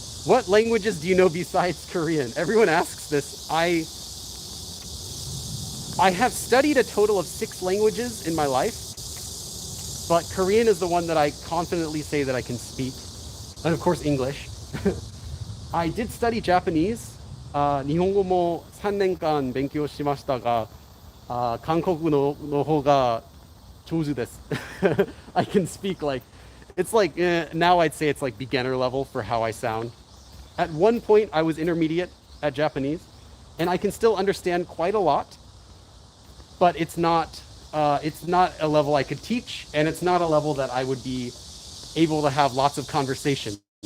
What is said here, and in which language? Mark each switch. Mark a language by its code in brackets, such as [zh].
[en] What languages do you know besides Korean? Everyone asks this. I have studied a total of 6 languages in my life, but Korean is the one that I confidently say that I can speak. And of course, English. I did study Japanese. [ja] 日本語も 3年間勉強しましたが、韓国の方が上手です. [en] I can speak like, it's like, now I'd say it's like beginner level for how I sound. At one point, I was intermediate at Japanese, and I can still understand quite a lot, but it's not a level I could teach, and it's not a level that I would be able to have lots of conversations.